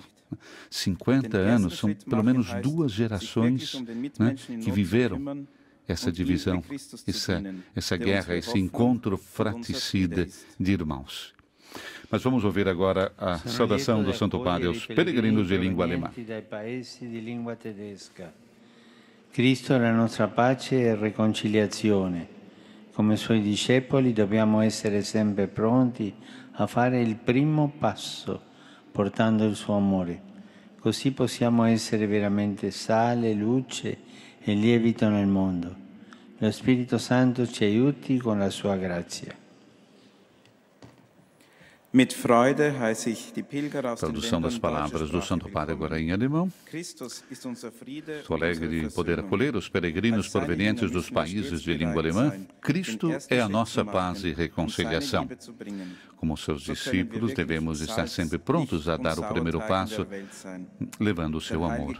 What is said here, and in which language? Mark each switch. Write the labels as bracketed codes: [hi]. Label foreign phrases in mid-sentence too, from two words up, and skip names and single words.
[pt] 50 anos são pelo menos 2 gerações, né, que viveram essa divisão, essa guerra, esse encontro fratricida de irmãos. Mas vamos ouvir agora a saudação do Santo Padre aos peregrinos de língua alemã. [it] Cristo è la nostra pace e riconciliazione. Come Suoi discepoli dobbiamo essere sempre pronti a fare il primo passo, portando il Suo amore. Così possiamo essere veramente sale, luce e lievito nel mondo. Lo Spirito Santo ci aiuti con la Sua grazia. [pt] Tradução das palavras do Santo Padre agora em alemão. Estou alegre de poder acolher os peregrinos provenientes dos países de língua alemã. Cristo é a nossa paz e reconciliação. Como seus discípulos, devemos estar sempre prontos a dar o primeiro passo, levando o seu amor.